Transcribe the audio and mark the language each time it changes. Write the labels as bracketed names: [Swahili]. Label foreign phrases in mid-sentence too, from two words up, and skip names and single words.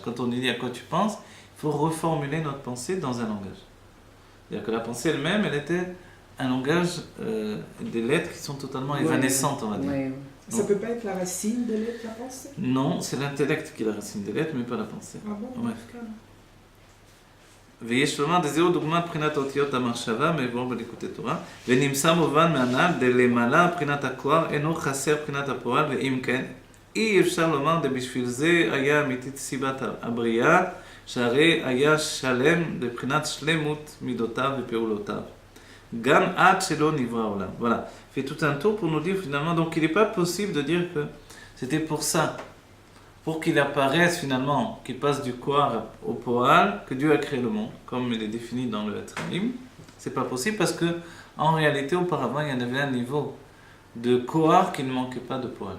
[French] Quand on dit à quoi tu penses, il faut reformuler notre pensée dans un langage. C'est-à-dire que la pensée elle-même, elle était un langage, des lettres qui sont totalement évanescentes, on va dire. Ouais. Ça peut pas être la racine de l'être, la pensée? Non, c'est l'intellect qui est la racine des lettres, mais pas la pensée. Ah bon? Ouais. [Hebrew] ויש לומר דזהו דוגמת בחינת האותיות המחשבה מבואר בליקוטי תורה ונמצא מובן מהנ"ל דלמעלה בחינת הכוח אינו חסר בחינת הפועל ואם כן אי אפשר לומר דבשביל זה היה אמיתית סיבת הבריאה שהרי היה שלם לבחינת שלמות מידותיו ופעולותיו גם עד שלא נברא העולם. [French] Voilà, fait tout un tour pour nous dire finalement donc il n'est pas possible de dire que c'était pour ça, pour qu'il apparaisse finalement, qu'il passe du Koar au Poal, que Dieu a créé le monde, comme il est défini dans le Etraim. C'est pas possible parce que, en réalité, auparavant, il y en avait un niveau de Koar qui ne manquait pas de Poal.